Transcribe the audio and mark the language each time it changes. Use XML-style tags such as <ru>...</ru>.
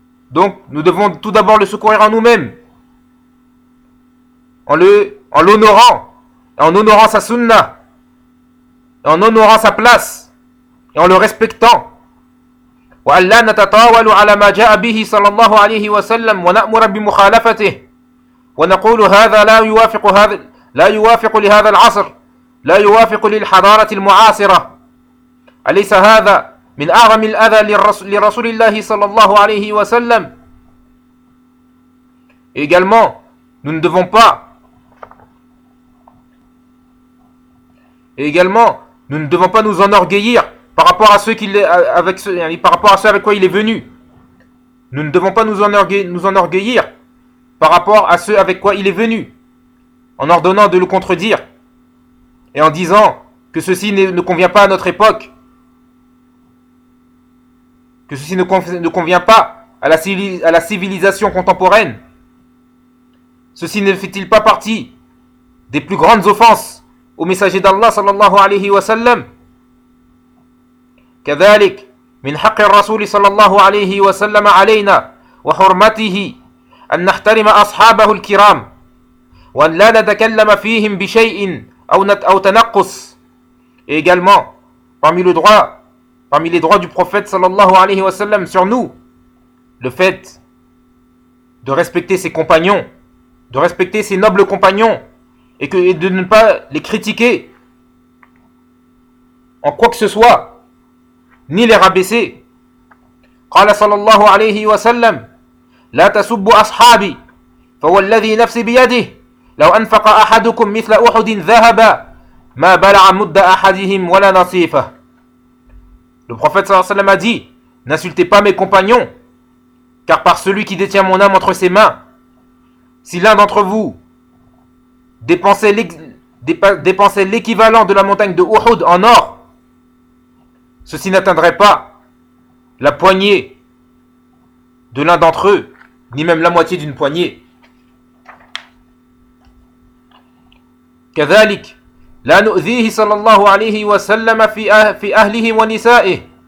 <fr>Donc nous devons tout d'abord le secourir en nous-mêmes, en l'honorant, en honorant sa sunna, en honorant sa place, et en le respectant.</fr> <ar>وأن لا نتطاول على ما جاء به صلى الله عليه وسلم ونأمر بمخالفته ونقول هذا لا يوافق هذا لا يوافق لهذا العصر لا يوافق للحضارة المعاصرة أليس هذا من أعظم الأذى لرسول الله صلى الله عليه وسلم.</ar> <fr>Également, nous ne devons pas nous enorgueillir par rapport à ceux qui avec ce, par rapport à ceux avec quoi il est venu. Nous ne devons pas nous enorgueillir par rapport à ceux avec quoi il est venu, en ordonnant de le contredire et en disant que ceci ne convient pas à notre époque, que ceci ne convient pas à la civilisation contemporaine. Ceci ne fait-il pas partie des plus grandes offenses au messager d'Allah sallallahu alayhi wa sallam?</fr> <ar>كذلك من حق الرسول صلى الله عليه وسلم علينا وحرمته أن نحترم أصحابه الكرام وأن لا نتكلم فيهم بشيء أو تنقص.</ar> <fr>Et également, parmi les droits du prophète صلى الله عليه وسلم sur nous, le fait de respecter ses compagnons, de respecter ses nobles compagnons, et de ne pas les critiquer en quoi que ce soit, ni les rabaisser.</fr> <ar>قال صلى الله عليه وسلم لا تسبوا أصحابي فوالذي نفسي بيده لو أنفق أحدكم مثل أحد ذهبا ما بلع مد أحدهم ولا نصيفة.</ar> <fr>Le prophète صلى الله عليه وسلم a dit: n'insultez pas mes compagnons, car par celui qui détient mon âme entre ses mains, si l'un d'entre vous dépensait l'équivalent de la montagne de Uhud en or, ceci n'atteindrait pas la poignée de l'un d'entre eux, ni même la moitié d'une poignée.</fr> <ar>كذلك لا نؤذيه صلى الله عليه وسلم في أهله ونسائه.</ar>